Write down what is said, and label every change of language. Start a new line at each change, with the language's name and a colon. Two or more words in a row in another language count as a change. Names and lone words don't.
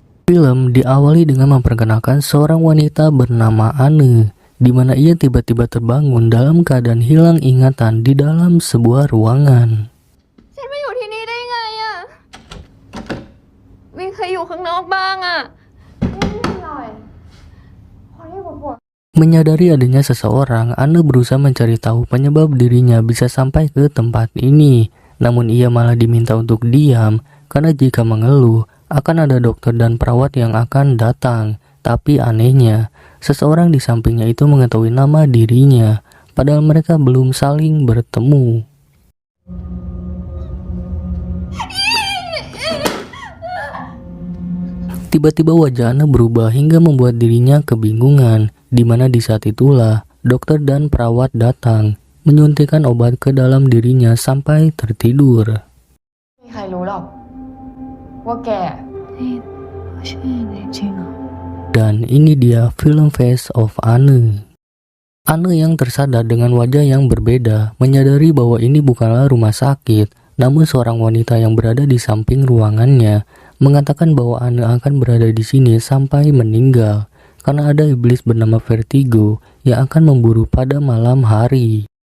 Indonesian: Film diawali dengan memperkenalkan seorang wanita bernama Anne, di mana ia tiba-tiba terbangun dalam keadaan hilang ingatan di dalam sebuah ruangan.
Thai: ฉันมาอยู่ที่นี่ได้ไงอะวินเคยอยู่ข้างนอกบ้างอะไม่เป็นไรขอที่ปวด
Indonesian: Menyadari adanya seseorang, Anne berusaha mencari tahu penyebab dirinya bisa sampai ke tempat ini. Namun ia malah diminta untuk diam, karena jika mengeluh, akan ada dokter dan perawat yang akan datang. Tapi anehnya, seseorang di sampingnya itu mengetahui nama dirinya, padahal mereka belum saling bertemu. Tiba-tiba wajah Anne berubah hingga membuat dirinya kebingungan, di mana di saat itulah dokter dan perawat datang, menyuntikkan obat ke dalam dirinya sampai tertidur.
Thai: มีใครรู้หรอกว่าแกนี่ชื่ออะไรจริงเหรอ
Indonesian: Dan ini dia film Face of Anne. Anne yang tersadar dengan wajah yang berbeda, menyadari bahwa ini bukanlah rumah sakit, namun seorang wanita yang berada di samping ruangannya mengatakan bahwa Anne akan berada di sini sampai meninggal karena ada iblis bernama Vertigo yang akan memburu pada malam hari.